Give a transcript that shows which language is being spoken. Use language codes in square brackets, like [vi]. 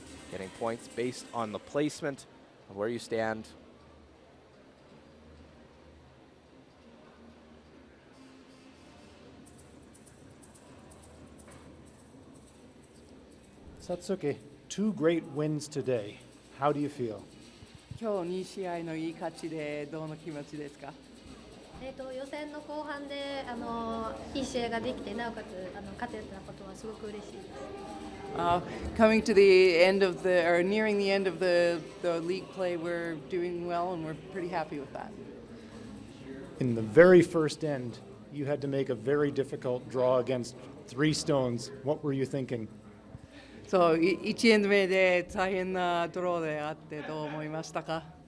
[en] Getting points based on the placement of where you stand. Satsuki, 2 great wins today. How do you feel? [ja] 今日2試合のいい勝ちでどんな気持ちですか？予選の後半でいい試合ができて、なおかつ勝てたことはすごく嬉しいです。 [en] Coming to the end of the, or nearing the end of the league play, we're doing well and we're pretty happy with that. In the very first end, you had to make a very difficult draw against 3 stones. What were you thinking? [ja] そう、1エンド目で大変なドローであってどう思いましたか？